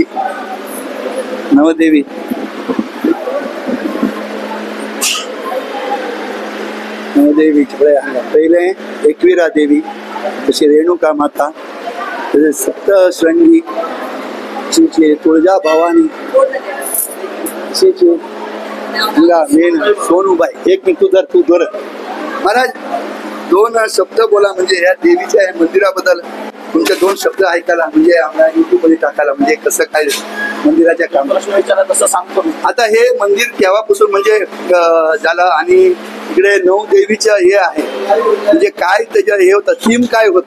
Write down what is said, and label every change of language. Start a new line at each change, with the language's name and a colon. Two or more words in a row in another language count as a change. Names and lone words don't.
Konkani: नवदेवी पळया हांगा पयले एकविरा देवी तशी रेणुका माता तशें सप्तशृंगी तशें तुळजा भवानी तशें हांगा मेन सोनूबाई।
Marathi: एक मिनिट तू धर महाराज 2 शब्द बोला म्हणजे ह्या देवीच्या ह्या मंदिराबद्दल तुमचे 2 शब्द ऐकायला म्हणजे आम्हाला युट्यूब मध्ये टाकायला म्हणजे कसं काय मंदिराच्या काम विचारा तसं सांगतो। आता हे मंदिर केव्हापासून म्हणजे झालं आणि इकडे 9 देवीच्या हे आहे म्हणजे काय त्याच्या हे होतं थीम काय होतं?